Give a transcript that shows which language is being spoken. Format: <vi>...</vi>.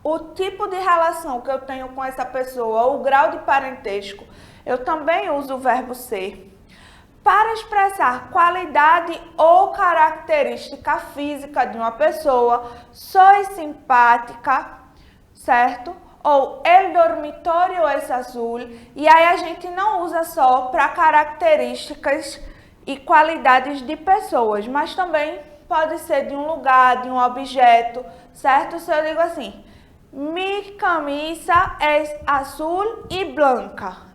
<pt>o tipo de relação que eu tenho com essa pessoa, o grau de parentesco, eu também uso o verbo ser. Para expressar qualidade ou característica física de uma pessoa, sou simpática, certo?</pt> <es>Ou el dormitorio es azul.</es> <pt>E aí a gente não usa só para características e qualidades de pessoas, mas também pode ser de um lugar, de um objeto, certo? Se eu digo assim,</pt> <es>mi camisa es azul y blanca.</es>